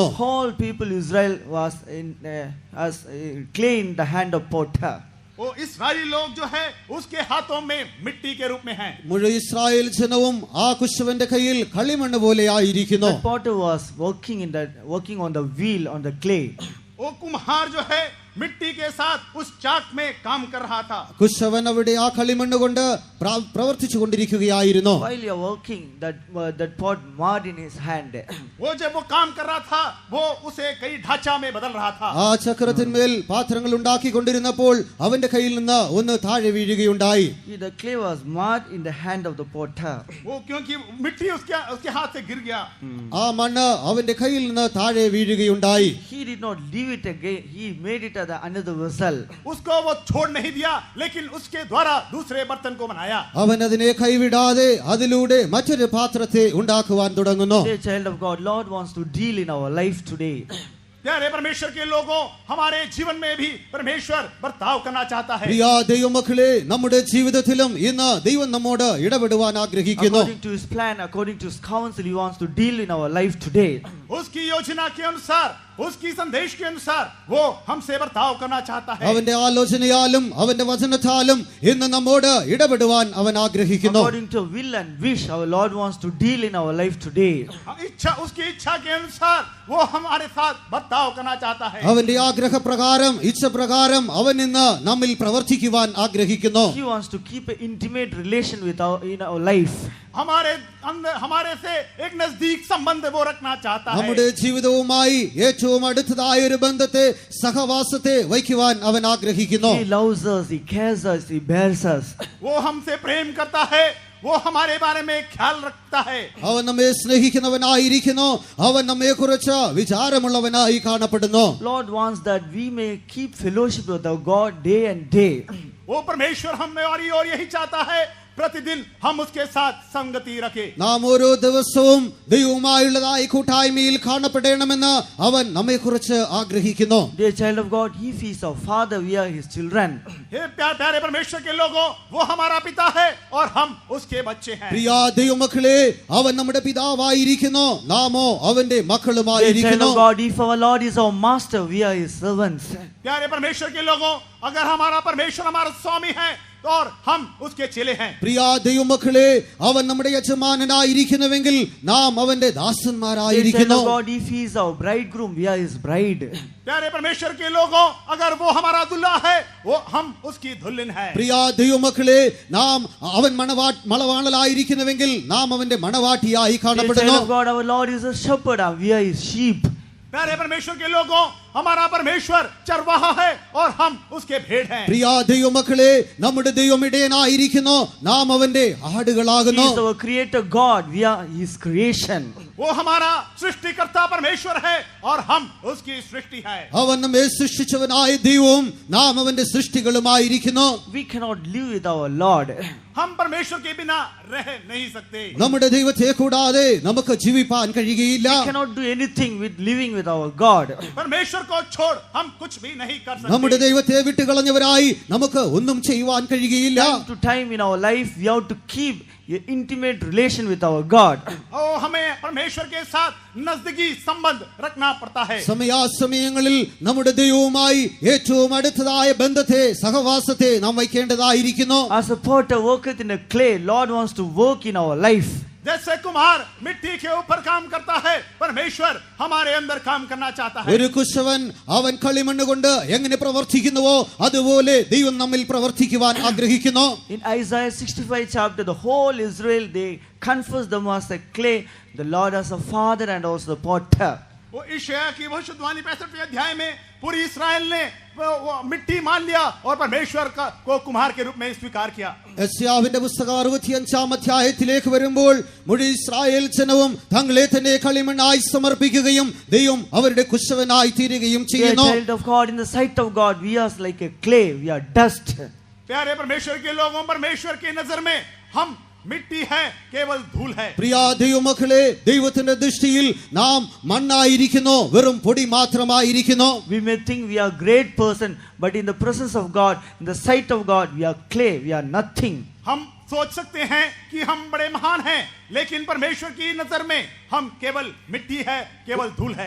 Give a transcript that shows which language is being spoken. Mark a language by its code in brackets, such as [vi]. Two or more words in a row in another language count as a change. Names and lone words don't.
[en] Whole people Israel was as clay in the hand of potter. [hi] वो इस्राएली लोग जो है उसके हाथों में मिट्टी के रूप में हैं. [ml] മുഴുവൻ ഇസ്രായേൽ ജനവും ആ കുശവന്റെ കയ്യിൽ കളിമണ്ണ് പോലെ ആയിരിക്കുന്നു. [en] The potter was working on the wheel on the clay. [hi] वो कुम्हार जो है मिट्टी के साथ उस चाक में काम कर रहा था. [ml] കുശവൻ അവിടെ ആ കളിമണ്ണ് കൊണ്ട് പ്രവർത്തിച്ചു കൊണ്ടിരിക്കുകയായിരുന്നു. [en] While you are working, that pot marred in his hand. [hi] वो जब वो काम कर रहा था वो उसे कई ढांचा में बदल रहा था. [ml] ആ ചക്രത്തിന്മേൽ പാത്രങ്ങൾ ഉണ്ടാക്കിക്കൊണ്ടിരുന്നപ്പോൾ അവന്റെ കയ്യിൽ നിന്ന് ഒന്ന് താഴെ വീഴുകയുണ്ടായി. [en] The clay was marred in the hand of the potter. [hi] वो क्योंकि मिट्टी उसके हाथ से गिर गया. [ml] ആ മണ്ണ് അവന്റെ കയ്യിൽ നിന്ന് താഴെ വീഴുകയുണ്ടായി. [en] He did not leave it again. He made it as another vessel. [hi] उसको वो छोड़ नहीं दिया, लेकिन उसके द्वारा दूसरे बर्तन को बनाया. [ml] അവൻ അതിനെ കൈവിടാതെ അതിലൂടെ മറ്റൊരു പാത്രത്തെ ഉണ്ടാക്കുവാൻ തുടങ്ങുന്നു. [en] Dear child of God, Lord wants to deal in our life today. [hi] प्यारे परमेश्वर के लोगों, हमारे जीवन में भी परमेश्वर बर्ताव करना चाहता है. [ml] പ്രിയ ദൈവമക്കളെ, നമ്മുടെ ജീവിതത്തിലും ഇന്ന് ദൈവം നമ്മോട് ഇടപെടുവാൻ ആഗ്രഹിക്കുന്നു. [en] According to His plan, according to His counsel, He wants to deal in our life today. [hi] उसकी योजना के अनुसार उसकी संदेश के अनुसार वो हमसे बर्ताव करना चाहता है। [ml] അവന്റെ ആലോചനയാലും അവന്റെ വചനത്താലും ഇന്ന് നമ്മോട് ഇടപെടുവാൻ അവൻ ആഗ്രഹിക്കുന്നു. [en] According to will and wish, our Lord wants to deal in our life today. [hi] इच्छा, उसकी इच्छा के अनुसार वो हमारे साथ बर्ताव करना चाहता है। [ml] അവന്റെ ആഗ്രഹപ്രകാരം ഇച്ഛപ്രകാരം അവൻ ഇന്ന് നമ്മിൽ പ്രവർത്തിക്കുവാൻ ആഗ്രഹിക്കുന്നു. [en] He wants to keep an intimate relation with in our life. [hi] हमारे अंदर हमारे से एक नजदीक संबंध वो रखना चाहता है। [ml] നമ്മുടെ ജീവിതവുമായി ഏറ്റവും അടുത്തതായ ഒരു ബന്ധത്തെ സഹവാസത്തെ വയ്ക്കുവാൻ അവൻ ആഗ്രഹിക്കുന്നു. [en] He loves us, he cares us, he bears us. [hi] वो हमसे प्रेम करता है, वो हमारे बारे में ख्याल रखता है। [ml] അവൻ നമ്മെ സ്നേഹിക്കുന്നവനായിരിക്കുന്നു. അവൻ നമ്മെ കുറിച്ച് വിചാരമുള്ളവനായി കാണപ്പെടുന്നു. [en] Lord wants that we may keep fellowship with our God day and day. [hi] वो परमेश्वर हमें और यही चाहता है प्रतिदिन हम उसके साथ संगति रखें। [ml] നാം ഓരോ ദിവസവും ദൈവവുമായുള്ളതായി കൂട്ടായ്മയിൽ കാണപ്പെടണമെന്ന് അവൻ നമ്മെ കുറിച്ച് ആഗ്രഹിക്കുന്നു. [en] Dear child of God, if he is our father, we are his children. [hi] हे प्यारे परमेश्वर के लोगों, वो हमारा पिता है और हम उसके बच्चे हैं। [ml] പ്രിയ ദൈവമക്കളെ, അവൻ നമ്മുടെ പിതാവായിരിക്കുന്നു, നാമോ അവന്റെ [en] Dear child [ml] മക്കളുമായിരിക്കുന്നു. [en] of God, if our Lord is our master, we are his servants. [hi] प्यारे परमेश्वर के लोगों, अगर हमारा परमेश्वर हमारा स्वामी है और हम उसके चेले हैं। [ml] പ്രിയ ദൈവമക്കളെ, അവൻ നമ്മുടെ യജമാനനായിരിക്കുന്നുവെങ്കിൽ നാം അവന്റെ [en] Dear child [ml] ദാസന്മാരായിരിക്കുന്നു. [en] of God, if he is our bridegroom, we are his bride. [hi] प्यारे परमेश्वर के लोगों, अगर वो हमारा दुल्हा है, वो हम उसकी दुल्हन है। [ml] പ്രിയ ദൈവമക്കളെ, നാം അവൻ മണവാളനായിരിക്കുന്നുവെങ്കിൽ നാം അവന്റെ മണവാട്ടിയായി [en] Dear child [ml] കാണപ്പെടുന്നു. [en] of God, our Lord is a shepherd, and we are his sheep. [hi] प्यारे परमेश्वर के लोगों, हमारा परमेश्वर चरवाहा है और हम उसके भेड़ हैं। [ml] പ്രിയ ദൈവമക്കളെ, നമ്മുടെ ദൈവം ഇടയനായിരിക്കുന്നു, നാം അവന്റെ [en] He [ml] ആടുകളാകുന്നു. [en] is our creator God, we are his creation. [hi] वो हमारा सृष्टिकर्ता परमेश्वर है और हम उसकी सृष्टि है। [ml] അവൻ നമ്മെ സൃഷ്ടിച്ചവനായ ദൈവവും നാം അവന്റെ സൃഷ്ടികളുമായിരിക്കുന്നു. [en] We cannot live with our Lord. [hi] हम परमेश्वर के बिना रह नहीं सकते। [ml] നമ്മുടെ ദൈവത്തെ കൂടാതെ നമുക്ക് ജീവിപ്പാൻ കഴിയുകയില്ല. [en] We cannot do anything with living with our God. [hi] परमेश्वर को छोड़ हम कुछ भी नहीं कर [ml] നമ്മുടെ [hi] सकते। [ml] ദൈവത്തെ വിട്ടുകളഞ്ഞവരായി നമുക്ക് ഒന്നും ചെയ്യുവാൻ കഴിയുകയില്ല. [en] Time to time in our life, we have to keep an intimate relation with our God. [hi] ओ हमें परमेश्वर के साथ नजदीकी संबंध रखना पड़ता है। [ml] സമയാസമയങ്ങളിൽ നമ്മുടെ ദൈവവുമായി ഏറ്റവും അടുത്തതായ ബന്ധത്തെ സഹവാസത്തെ നാം വയ്ക്കേണ്ടതായിരിക്കുന്നു. [en] As a potter worketh in a clay, Lord wants to work in our life. [hi] जैसे कुम्हार मिट्टी के ऊपर काम करता है, परमेश्वर हमारे अंदर काम करना चाहता है। [ml] ഒരു കുശവൻ അവൻ കളിമണ്ണ് കൊണ്ട് എങ്ങനെ പ്രവർത്തിക്കുന്നുവോ അതുപോലെ ദൈവം നമ്മിൽ പ്രവർത്തിക്കുവാൻ ആഗ്രഹിക്കുന്നു. [en] In Isaiah 65 chapter, the whole Israel, they confess them as a clay, the Lord as a father and also the potter. [hi] वो यशायाह की भविष्यवाणी 65वें अध्याय में पूरी इस्राएल ने वो मिट्टी मान लिया और परमेश्वर को कुम्हार के रूप में स्वीकार किया। [ml] യെശയ്യാവിന്റെ പുസ്തകം 65 അധ്യായത്തിലേക്ക് വരുമ്പോൾ മുഴുവൻ ഇസ്രായേൽ ജനവും തങ്ങളെ തന്നെ കളിമണ്ണായി സമർപ്പിക്കുകയും ദൈവം അവരുടെ കുശവനായി തീരുകയും [en] Dear [ml] ചെയ്യുന്നു. [en] child of God, in the sight of God, we are like a clay, we are dust. [hi] प्यारे परमेश्वर के लोगों, परमेश्वर की नजर में हम मिट्टी है, केवल धूल है। [ml] പ്രിയ ദൈവമക്കളെ, ദൈവത്തിന്റെ ദൃഷ്ടിയിൽ നാം മണ്ണായിരിക്കുന്നു, വെറും പൊടി മാത്രമായിരിക്കുന്നു. [en] We may think we are a great person, but in the presence of God, in the sight of God, we are clay, we are nothing. [hi] हम सोच सकते हैं कि हम बड़े महान हैं, लेकिन परमेश्वर की नजर में हम केवल मिट्टी है, केवल धूल है।